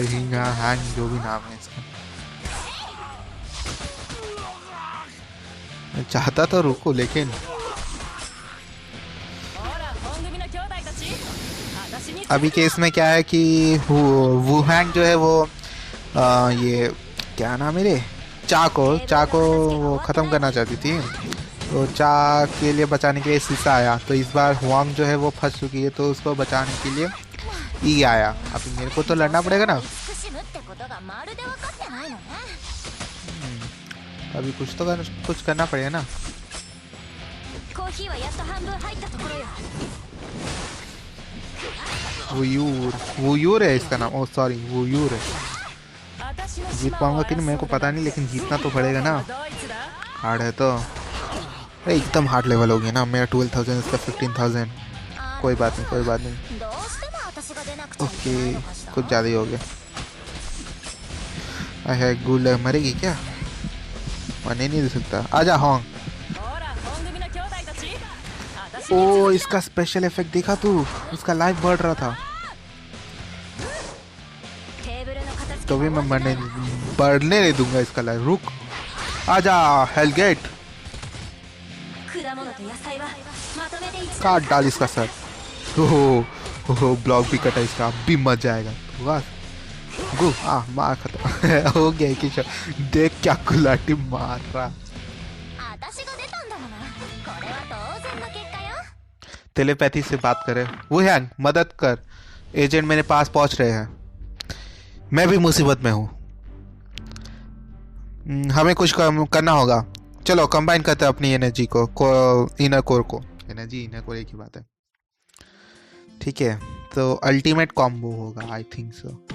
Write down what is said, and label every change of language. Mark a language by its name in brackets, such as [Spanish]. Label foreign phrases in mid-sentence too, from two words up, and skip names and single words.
[Hindi] हिंग हैंग जो भी नाम है इसका, मैं चाहता तो रुको, लेकिन अभी केस में क्या है कि वुहैंग जो है वो ये क्या नाम है रे, चा को वो ख़त्म करना चाहती थी, तो चा के लिए बचाने के लिए शीशा आया। तो इस बार हुआंग जो है वो फंस चुकी है, तो उसको बचाने के लिए ई आया। अभी मेरे को तो लड़ना पड़ेगा ना। अभी कुछ तो कुछ करना पड़ेगा ना। [Japanese] コーヒーはやっと半分入ったところよ [Hindi] वूयूर है इसका नाम। ओ सॉरी, वूयूर है। [Japanese] 私の [Hindi] जीत [Japanese] 島を [Hindi] पाऊंगा कि [Japanese] 争 [Hindi] नहीं मेरे को [Japanese] うだ [Hindi] पता नहीं, लेकिन जीतना तो पड़ेगा ना। [Japanese] ドイツだ [Hindi] हार्ड है तो। अरे एकदम [English] hard level [Hindi] हो गया ना। मेरा 12,000, इसका 15,000। कोई बात नहीं, कोई बात नहीं। [Japanese] どうしても私が出なくちゃいけ [Hindi] ओके [Japanese] ないのかしら [Hindi] कुछ ज़्यादा ही हो गया। है गुल मरेगी क्या? मरने नहीं दे सकता। आजा होंग। [Japanese] ほら本組の兄弟たち私 [Hindi] ओ [Japanese] に [Hindi] इसका स्पेशल इफेक्ट देखा तू? उसका लाइफ बढ़ रहा था। [Japanese] テーブルの片付け [Hindi] तो भी [Japanese] が [Hindi] मैं [Japanese] 終わった [Hindi] बढ़ने नहीं दूंगा इसका लाइफ। रुक, आजा हेलगेट। [Japanese] 果物と野菜はまとめて一度 [Hindi] काट डाल इसका सर। ओहो ब्लॉक भी कटा इसका। अब भी मजा आएगा। वाह गो मार खत्म। हो गया कि देख क्या कुलाटी मार रहा। [Japanese] 私が出たんだものこれは当然の結果よ [Hindi] टेलीपैथी से बात करे। वो है मदद कर, एजेंट मेरे पास पहुंच रहे हैं। मैं भी मुसीबत में हूँ। हमें कुछ करना होगा। चलो कंबाइन करते हैं अपनी एनर्जी को [English] inner core [Hindi] को। [English] energy inner core [Hindi] एक ही बात है। ठीक है, तो [English] ultimate combo [Hindi] होगा [English] I think so.